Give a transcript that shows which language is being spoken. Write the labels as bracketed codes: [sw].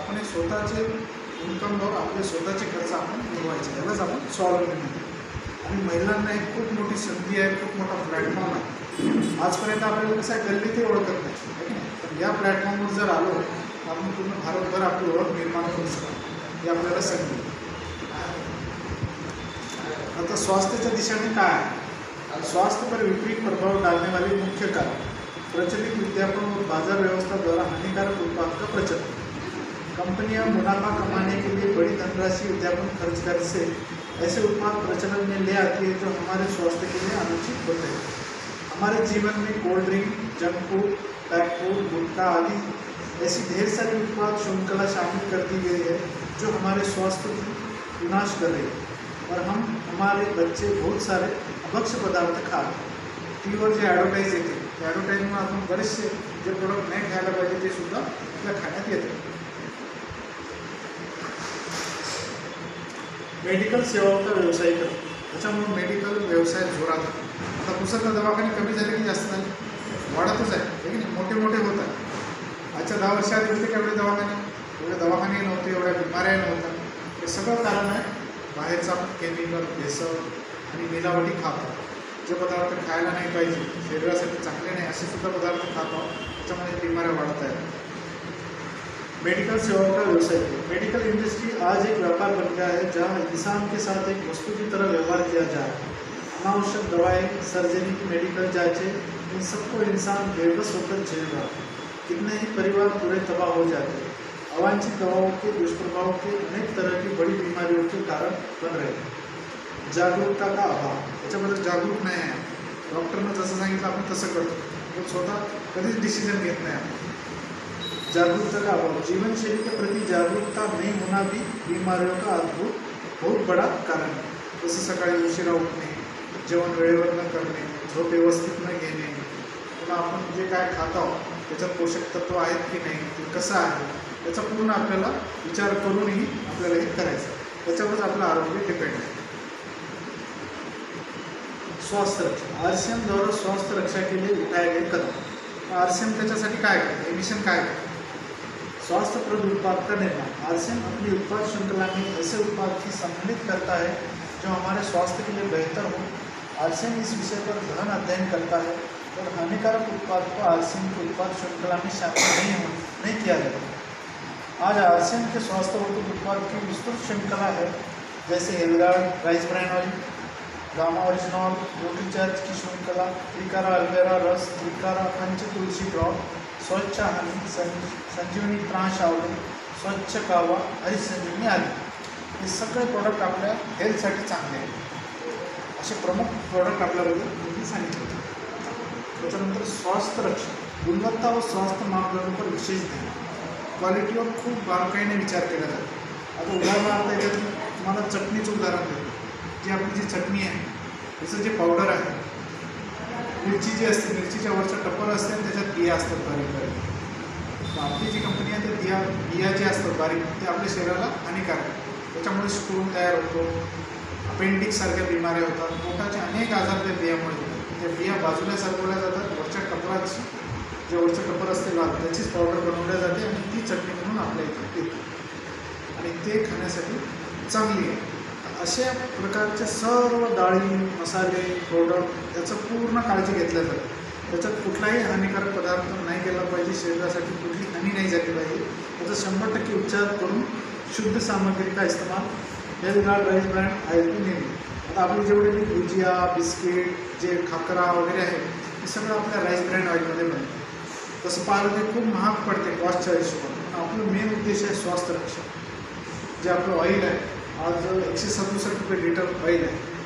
[mr] आपण हे स्वतःचे इन्कमवर आपले स्वतःचे खर्च आपण मिळवायचे, यालाच आपण स्वावलंबी म्हणतो। आणि महिलांना एक खूप मोठी संधी आहे, खूप मोठा प्लॅटफॉर्म आहे। आजपर्यंत आपल्याला कसं आहे, गल्ली ते ओळखत नाही, आहे की नाही। तर या प्लॅटफॉर्मवर जर आलो तर आपण पूर्ण भारतभर आपली ओळख निर्माण करू शकतो, हे आपल्याला संधी। आता स्वास्थ्य दिशाने काय है? [hi] स्वास्थ्य पर विपरीत प्रभाव डालने वाले मुख्य कारण प्रचलित विज्ञापन और बाजार व्यवस्था द्वारा हानिकारक उत्पाद का प्रचलन। कंपनियां मुनाफा कमाने के लिए बड़ी धनराशि विज्ञापन खर्च कर से ऐसे उत्पाद प्रचलन में ले आती है जो हमारे स्वास्थ्य के लिए अनुचित होते हैं। हमारे जीवन में cold drink, junk food, pack food, गुटखा आदि ऐसी ढेर सारी उत्पाद श्रृंखला शामिल कर दी गई है जो हमारे स्वास्थ्य की विनाश कर रही है, और हमारे बच्चे बहुत सारे अभक्ष्य पदार्थ खाते। [mr] टीव्हीवर जे ॲडव्हर्टाईज येते त्या ॲडव्हर्टाईजमुळे आपण बरेचसे जे प्रोडक्ट नाही खायला पाहिजे ते सुद्धा आपल्या खाण्यात येते। [hi] मेडिकल सेवाओं का व्यवसायीकरण, [mr] त्याच्यामुळे मेडिकल व्यवसाय जोरात आहे। आता पुसरला दवाखाने कमी झाले की जास्त झाले, वाढतच आहे, की नाही, मोठे मोठे होत आहेत। आजच्या 10 वर्षाआधी होते का एवढे दवाखाने? एवढे दवाखाने नव्हते, एवढ्या बिमाऱ्या नव्हत्या। हे सगळं कारण आहे बाहेरचं आपण केमिकल, भेसळ आणि मिलावटी खातो। जे पदार्थ खायला नाही पाहिजे, शरीरासाठी चांगले नाही असे सुद्धा पदार्थ खातो, त्याच्यामुळे बिमाऱ्या वाढत आहेत। [hi] मेडिकल सेवाओं का व्यवसाय, मेडिकल इंडस्ट्री आज एक व्यापार बन गया है जहाँ इंसान के साथ एक वस्तु की तरह व्यवहार किया जा रहा है। अनावश्यक दवाएं, सर्जरी, मेडिकल जांचें, इन सबको इंसान बेबस होकर झेल रहा है। कितने ही परिवार पूरे तबाह हो जाते हैं। अवांछित दवाओं के दुष्प्रभाव के अनेक तरह की बड़ी बीमारियों के कारण बन रहे हैं। जागरूकता का अभाव, [mr] त्याच्याबद्दल जागरूक नाही आहे। डॉक्टरनं जसं सांगितलं आपण तसं करतो, पण स्वतः कधीच डिसिजन घेत नाही आपण। [hi] जागरूकता का अभाव, जीवन शैली के प्रति जागरूकता नहीं होना भी बीमारियों का बहुत बड़ा कारण है। [mr] जसं सकाळी उशिरा उठणे, जेवण वेळेवर न करणे, झोप व्यवस्थित न घेणे, पुन्हा आपण जे काय खात आहोत त्याच्यात पोषक तत्व आहेत की नाही, ते कसं आहे याचा पूर्ण आपल्याला विचार करूनही आपल्याला हे करायचं, त्याच्यावरच आपलं आरोग्य डिपेंड आहे। [hi] स्वास्थ्य रक्षा, RCM द्वारा स्वास्थ्य रक्षा के लिए उठाए गए कदम। [mr] RCM त्याच्यासाठी काय करते, मिशन काय करते? [hi] स्वास्थ्यप्रद उत्पाद का निर्माण। RCM अपनी उत्पाद श्रृंखला में ऐसे उत्पाद की सम्मिलित करता है जो हमारे स्वास्थ्य के लिए बेहतर हो आरसीएम इस विषय पर गहन अध्ययन करता है और हानिकारक उत्पाद को आरसीएम के उत्पाद श्रृंखला में शामिल नहीं किया जाता। आज आरसीएम के स्वास्थ्यवर्धक उत्पाद की विस्तृत श्रृंखला है, जैसे हेलगार्ड rice brand oil, gamma original, Nutricharge की श्रृंखला, त्रिकारा अल्वेरा रस, त्रिकारा पंच तुलसी ड्रॉप, स्वच्छ हनी, संजीवनी त्राश आवडी, स्वच्छ कावा, हरी संजीवनी आली। [mr] हे सगळे प्रोडक्ट आपल्या हेल्थसाठी चांगले आहेत। असे प्रमुख प्रोडक्ट आपल्याबद्दल मी सांगितले होते। त्याच्यानंतर स्वास्थ्य रक्षण, गुणवत्ता व स्वास्थ्य मापदंडांवर विशेष ध्यान, क्वालिटीवर खूप बारकाईने विचार केला जातो। आता उदाहरणार्थ याच्यात तुम्हाला चटणीचं उदाहरण देतो। जी आपली जी चटणी आहे त्याचं जे पावडर आहे, मिरची जी असते, मिरचीच्या वरचं टप्पर असते, त्याच्यात बिया असतात बारीक बारीक। आपली जी कंपनी आहे ते बिया जे असतात बारीक ते आपल्या शरीराला हानिकारक आहे। त्याच्यामुळे स्टोन तयार होतो, अपेंडिक्ससारख्या बिमाऱ्या होतात, पोटाचे अनेक आजार त्या बियामुळे होतात। त्या बिया बाजूला सरकवल्या जातात, वरच्या टप्पराची जे वरचं टप्पर असते लाल त्याचीच पावडर बनवल्या जाते आणि ती चटणी म्हणून आपल्या इथे येते आणि ते खाण्यासाठी चांगली आहे। अशा प्रकारचे सर्व डाळी, मसाले, प्रोडक्ट याचं पूर्ण काळजी घेतल्या जाते। त्याच्यात कुठलाही हानिकारक पदार्थ नाही केला पाहिजे, शरीरासाठी कुठली हानी नाही झाली पाहिजे। त्याचा 100% उपचार करून [hi] शुद्ध सामग्री का इस्तेमाल [mr] हेलगार्ड राईस ब्रँड ऑइल की नेहमी। आता आपले जेवढे भुजिया, बिस्किट, जे खाकरा वगैरे आहे हे सगळं आपल्या राईस ब्रँड ऑइलमध्ये बनतं। तसं पाहिलं ते खूप महाग पडते कॉस्टच्या हिशोबाने। आपलं मेन उद्देश आहे स्वास्थ्य रक्षण। जे आपलं ऑइल आहे आज 167 रुपये लिटर ऑइल आहे।